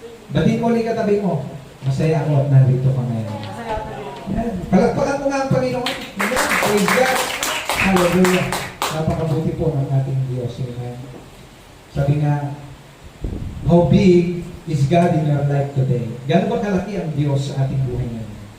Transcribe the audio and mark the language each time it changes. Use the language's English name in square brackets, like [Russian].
[Filipino] Batiin mo ulit katabi mo. Masaya ako at narito ka ngayon. Palagpakan mo nga ang Panginoon. [English] Praise God. [Filipino] Hallelujah. Napakabuti po ng ating Diyos. Amen. Sabi nga, [English] how big is God in your life today? [Filipino] Gano'n ba kalaki ang Diyos sa ating buhay ngayon?